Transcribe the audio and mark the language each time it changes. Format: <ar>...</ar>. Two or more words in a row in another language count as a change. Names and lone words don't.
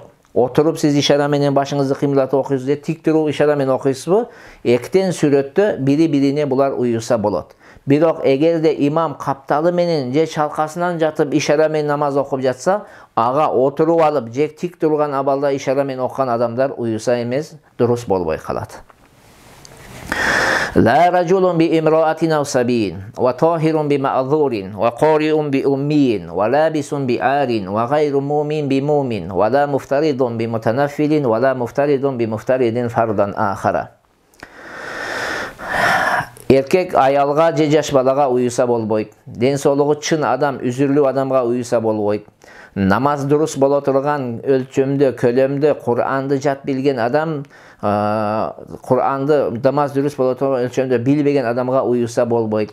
<ky>Отуруп сиз ишара менен башыңызды кыймылдатып окуйсуз же тик туруп ишара менен окуйсузбу? Эктен сүрөттө бири-бирине булар уюса болот. Бирок эгерде имам капталы менен же чалкасынан жатып ишара менен намаз окуп жатса, ага отуруп алып же тик турган абалда ишара менен окуган адамдар уюса эмес, дурус болбой калат.</ky> <ar>لا رجل بامرأة أو سبي وطاهر بمأذور وقارئ بأمي ولابس بآر وغير مؤمن بمؤمن ولا مفترض بمتنفل ولا مفترض بمفترض فرضا آخر.</ar> <ky>Erkek ayalga же жаш балага уюса болбойт. Ден соолугу чын адам, үзүрлүү адамга уюса болбойт. Намаз дурус боло турган өлчөмдө, көлөмдө Кур'анды жат билген адам, Кур'анды намаз дурус боло турган өлчөмдө билбеген адамга уюса болбойт.</ky>